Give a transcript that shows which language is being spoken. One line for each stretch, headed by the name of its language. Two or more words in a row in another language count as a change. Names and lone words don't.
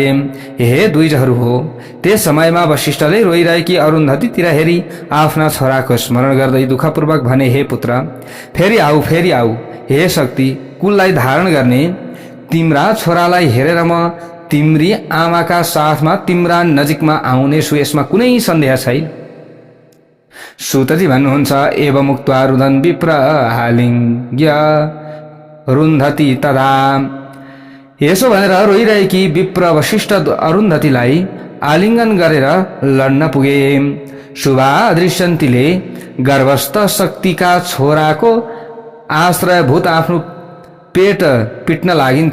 Nepali: हे द्विजहरू हो, त्यस समयमा वशिष्ठले रोइरहेकी अरुन्धतीतिर हेरी आफ्ना छोराको स्मरण गर्दै दुःखपूर्वक भने, हे पुत्र, फेरि आऊ। हे शक्ति, कुललाई धारण गर्ने तिम्रा छोरालाई हेरेर म तिम्री आमाका साथमा तिम्रा नजिकमा आउनेछु, यसमा कुनै सन्देह छैन। सूतजी भन्नुहुन्छ,
Sanskrit: एवं उक्त्वा रुदन विप्र आलिङ्ग्य रुन्धती तदा।
Nepali: यसो भनेर रोइरहेकी विप्र वशिष्ठ अरुन्धतीलाई आलिङ्गन गरेर लड्न पुगे। शुभा दृश्यन्तीले गर्भस्थ शक्तिका छोराको आश्रयभूत आफ्नो पेट पिट्न लागिन्।